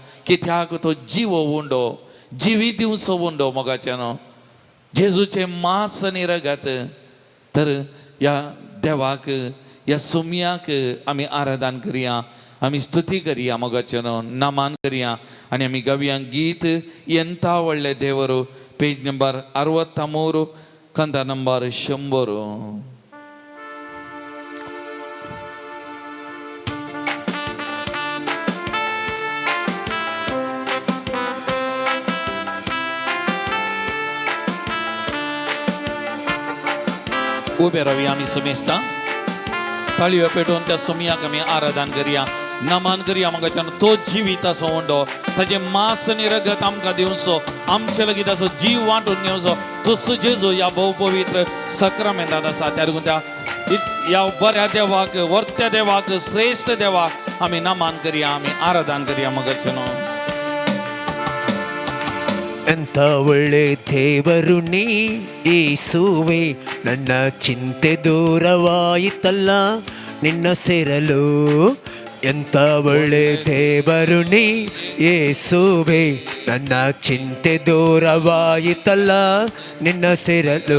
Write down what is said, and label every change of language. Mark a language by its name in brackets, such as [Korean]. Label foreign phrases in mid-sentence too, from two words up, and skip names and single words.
[Konkani] कित्याक तो जीव उंडो जिवी दिवचो उंडो मोगाचे न्हू. जेजूचे मांस आनी रगत. तर ह्या देवाक ह्या सुमयाक आमी आराधन करया, आमी स्तुती करया मोगाचे न्हू, नमान करया. आनी आमी गावया गीत ಎಂತ ಒಳ್ಳೆ ದೇವರು, [English] page number [Konkani] 63 ಕಂದ ನಂಬರ್ 100. उबे रावया आमी सुमेस्ता, ताळयो पेटोवन त्या सुमयाक आमी आराधन करया, नमन करया मोगाच्यान. तो जिवीत असो उंडो, ताचे मांस आनी रगत आमकां दिवचो, आमचे लगीत असो जीव वांटून घेवचो. तसो जेजू ह्या भोव पवित्र सक्रामेंतांत आसा. त्या देखून ह्या बऱ्या देवाक, वर्त्या देवाक, श्रेष्ठ देवाक आमी नमन करया, आमी आराधन करया मोगाच्यान. [Kannada] ಎಂತ ಒಳ್ಳೆ ದೇವರು ನೀ ಯೇಸುವೆ, ನನ್ನ ಚಿಂತೆ ದೂರವಾಯಿತಲ್ಲ ನಿನ್ನ ಸೇರಲು. ಎಂತ ಒಳ್ಳೆ ದೇವರು ನೀ ಯೇಸುವೆ, ನನ್ನ ಚಿಂತೆ ದೂರವಾಯಿತಲ್ಲ ನಿನ್ನ ಸೇರಲು.